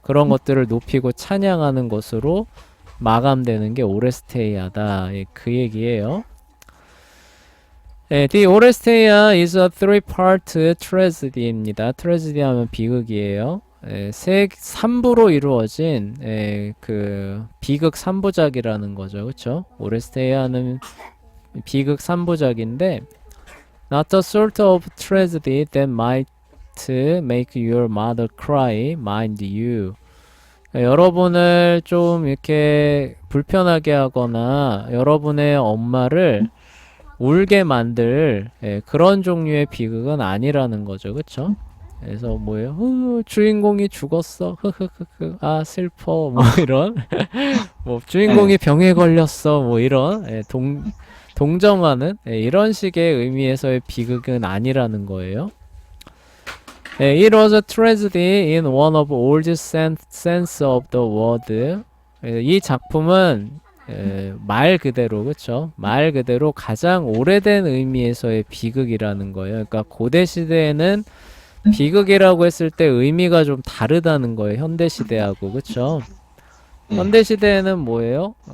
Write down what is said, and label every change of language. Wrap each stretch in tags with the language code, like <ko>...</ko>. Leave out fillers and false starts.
<ko>그런 것들을 높이고 찬양하는 것으로 마감되는 게 오레스테이아다. 그 얘기예요.</ko> <en>The Oresteia is a three-part tragedy입니다.</en> <ko>트레지디 하면 비극이에요. 3부로 이루어진 그 비극 3부작이라는 거죠. 그쵸? 오레스테이아는 비극 3부작인데</ko> <en>Not the sort of tragedy that might make your mother cry, mind you.</en> <ko>여러분을 좀 이렇게 불편하게 하거나 여러분의 엄마를 울게 만들 그런 종류의 비극은 아니라는 거죠. 그쵸? 그래서 뭐예요? 주인공이 죽었어. 흐흐흐흐. 아, 슬퍼. 뭐 이런. 뭐 주인공이 네. 병에 걸렸어. 뭐 이런. 동정하는 이런 식의 의미에서의 비극은 아니라는 거예요.</ko> <en>It was a tragedy in one of oldest sense of the word.</en> <ko>이 작품은 말 그대로 그쵸? 말 그대로 가장 오래된 의미에서의 비극이라는 거예요. 그러니까 고대 시대에는 비극이라고 했을 때 의미가 좀 다르다는 거예요. 현대 시대하고 그쵸? 네. 현대 시대에는 뭐예요?</ko>